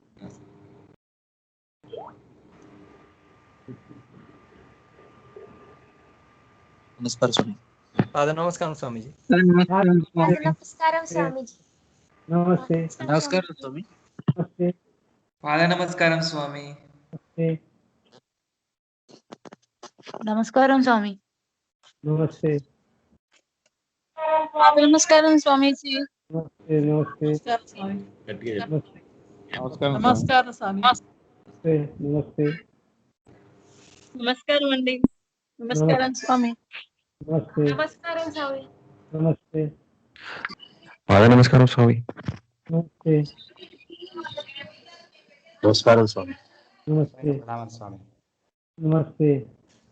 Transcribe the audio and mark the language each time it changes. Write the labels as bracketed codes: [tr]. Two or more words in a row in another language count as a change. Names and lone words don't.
[hi] नमस्कार स्वामी. पाद नमस्कार स्वामी जी. [te] नमस्कारं [hi] स्वामीजी. नमस्ते. नमस्कार स्वामी. नमस्ते. [te] పాద నమస్కారం స్వామి. [hi] नमस्ते. [te] నమస్కారం స్వామి. [hi] नमस्ते. [te] నమస్కారం స్వామీజీ. [hi] नमस्ते. नमस्ते. [te] నమస్కారం స్వామి. [hi] नमस्ते. नमस्ते. [te] నమస్కారం అండి. నమస్కారం స్వామి. [hi] नमस्ते. [te] నమస్కారం స్వామి. [hi] नमस्ते. [te] పాద నమస్కారం స్వామి. [hi] नमस्ते. [te] నమస్కారం స్వామి. [hi] नमस्ते. स्वामी. नमस्ते.